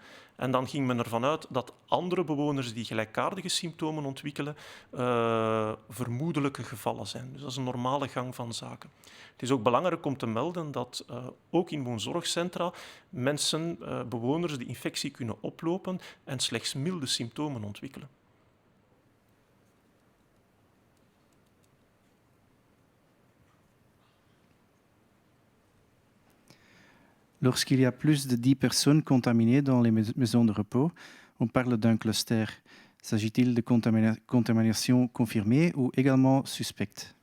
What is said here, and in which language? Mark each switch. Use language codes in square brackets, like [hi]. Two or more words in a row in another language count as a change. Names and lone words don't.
[nl] En dan ging men ervan uit dat andere bewoners die gelijkaardige symptomen ontwikkelen, vermoedelijke gevallen zijn. Dus dat is een normale gang van zaken. Het is ook belangrijk om te melden dat ook in woonzorgcentra mensen, bewoners, de infectie kunnen oplopen en slechts milde symptomen ontwikkelen. [fr] Lorsqu'il y a plus de 10 personnes contaminées dans les maisons de repos, on parle d'un cluster. S'agit-il de contamination confirmée ou également suspecte?